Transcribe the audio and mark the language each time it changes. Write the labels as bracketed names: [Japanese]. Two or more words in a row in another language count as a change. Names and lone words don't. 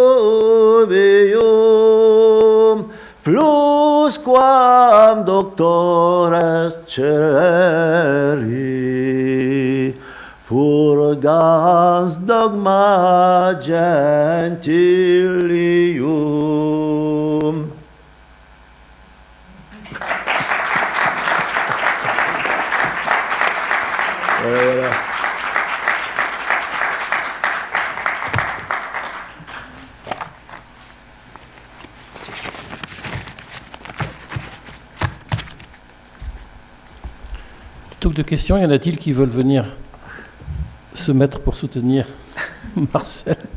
[Latin] nubium plus quam doctores celeri purgans dogma gentilium. [French] Voilà. Plutôt que de questions, y en a-t-il qui veulent venir se mettre pour soutenir Marcel?